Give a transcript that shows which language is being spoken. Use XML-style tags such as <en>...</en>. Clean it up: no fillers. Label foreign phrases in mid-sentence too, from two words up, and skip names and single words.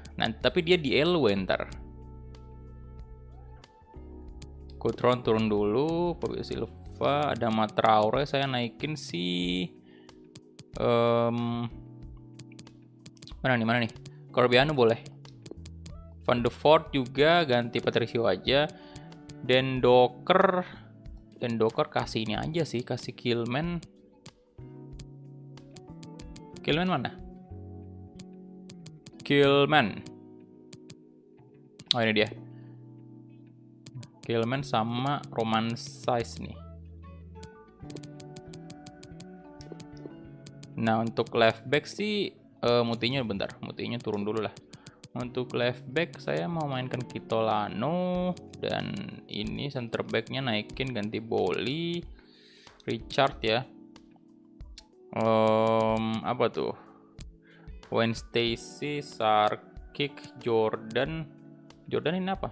<id>Nah, tapi dia di LW ntar. Coutron turun dulu, Fabio Silva, ada Traore saya naikin sih. Mana nih? Corbiano boleh. Van de Voort juga ganti Patricio aja. Den Docker kasih ini aja sih, kasih Kilman. Kilman mana? Kilman. Oh ini dia. Kilman sama Roman Size nih. Nah untuk</id> <en>left back</en> <id>sih Mutinya turun dulu lah. Untuk</id> <en>left back</en> <id>saya mau mainkan Kitolano, dan ini</id> <en>center backnya</en> <id>naikin ganti Boli, Richard ya. Apa tuh? Wayne Stacy, Sarkic, Jordan ini apa?</id>